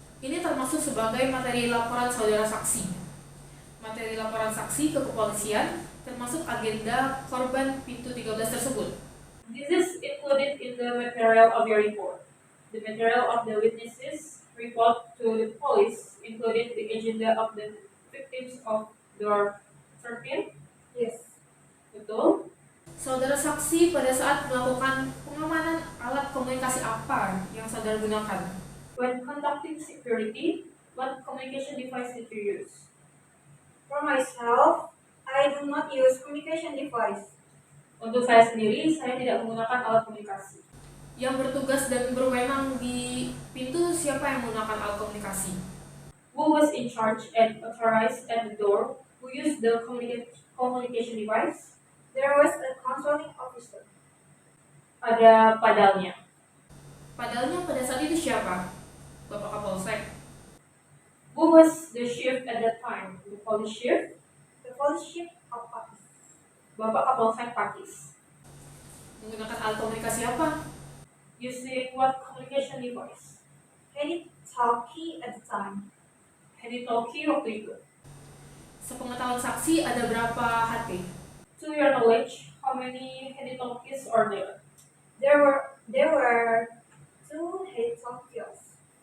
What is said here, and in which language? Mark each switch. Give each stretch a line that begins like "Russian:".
Indonesian: Ini termasuk sebagai materi laporan saudara saksi. Materi laporan saksi ke kepolisian termasuk agenda korban pintu 13 tersebut.
English: This is included in the material of your report. The material of the witnesses report to the police included the agenda of the victims of door 13. Yes.
Indonesian: Betul. Saudara saksi pada saat melakukan pengamanan alat komunikasi apa yang saudara gunakan?
English: When conducting security, what communication device did you use? For myself, I do not use communication device.
Indonesian: Untuk saya sendiri, saya tidak menggunakan alat komunikasi. Yang bertugas dan berwenang di pintu siapa yang menggunakan alat komunikasi?
English: Who was in charge and authorized at the door? Who used the communication device? There was a controlling officer.
Indonesian: Ada padalnya. Padahal pada saat itu siapa? Bapak Kapolsek.
English: Who was the chief at that time? The police chief? The police chief of Pakis.
Indonesian: Bapak Kapolsek Pakis. Menggunakan alat komunikasi apa?
English: Using what communication device? Heady talkie at the time.
Indonesian: Handy-talkie waktu itu. Sepengetahuan saksi ada berapa HP?
English: To your knowledge, how many handy-talkies are there? There were 2 heady talkies.